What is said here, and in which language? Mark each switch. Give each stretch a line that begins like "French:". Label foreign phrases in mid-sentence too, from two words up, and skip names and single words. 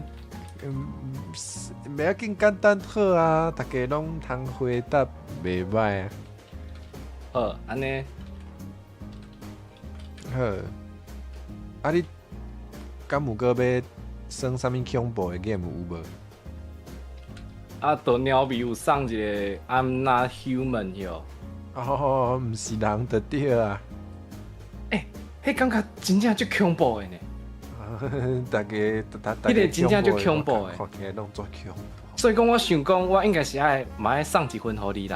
Min Nan Chinese: 袂要紧，简单好啊，大家拢通回答，袂歹啊。好，安尼好，啊你敢有搁要耍啥物恐怖的 game 有无？啊，都鸟咪有送一个 I'm Not Human 哟。哦，毋是人就对啊。迄感觉真正足恐怖的呢。大家迄个真正足恐怖的看起来拢足恐怖。所以讲，我想讲，我应该是爱送一份互你啦。